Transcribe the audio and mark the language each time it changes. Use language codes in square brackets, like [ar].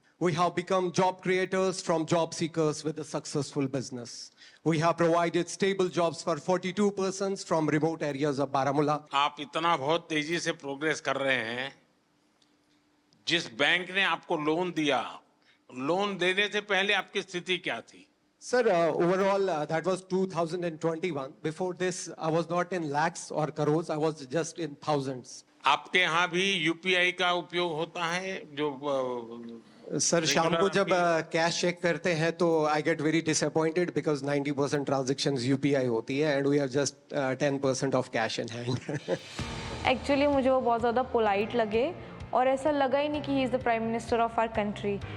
[en] We have become job creators from job seekers with a successful business. We have provided stable jobs for 42 persons from remote areas of Baramulla. [hi] आप इतना बहुत तेजी से progress कर रहे हैं। जिस बैंक ने आपको लोन दिया, लोन देने से पहले आपकी स्थिति क्या थी? [en] Sir, overall, that was 2021. Before this, I was not in lakhs or crores. I was just in thousands. [hi] आपके यहाँ भी यूपीआई का उपयोग होता है? जो सर शाम को जब कैश चेक करते हैं तो [en] I get very disappointed because [hi] 90% transactions UPI होती है [en] And we have just 10% of cash in hand. [hi] Actually मुझे वो बहुत ज़्यादा पोलाइट लगे और ऐसा लगा ही नहीं कि [en] He is the prime minister of our country.